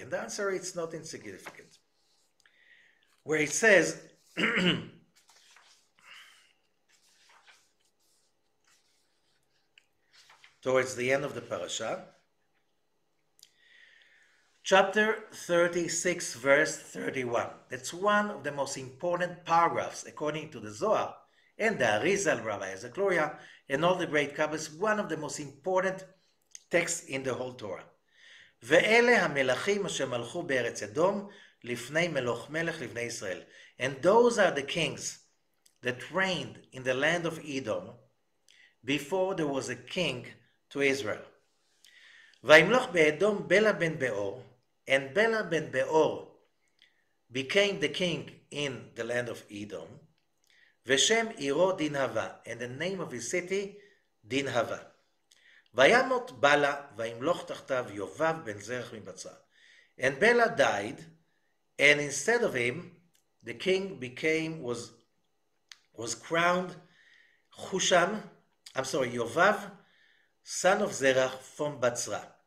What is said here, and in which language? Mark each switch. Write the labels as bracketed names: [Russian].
[English] And the answer is it's not insignificant. Where it says, towards the end of the parasha, chapter 36, verse 31. That's one of the most important paragraphs, according to the Zohar, and the Arizal, Rabbi Ezekloria, and all the great Kabbalists, one of the most important texts in the whole Torah. [Hebrew] ואלה המלכים אשר מלכו בארץ אדום לפני מלוך מלך לבני ישראל. [English] And those are the kings that reigned in the land of Edom before there was a king to Israel. [Hebrew] וימלוך באדום בלה בן באור, [English] and Bela ben Beor became the king in the land of Edom. [Hebrew] Veshem Iro Dinhava, [English] and the name of his city, Dinhava. [Hebrew] Vayamot Bala, Vayimloch Tachtav Yovav ben Zerach Mibatzra. [English] And Bela died, and instead of him, the king was crowned Yovav, son of Zerach from Batzra.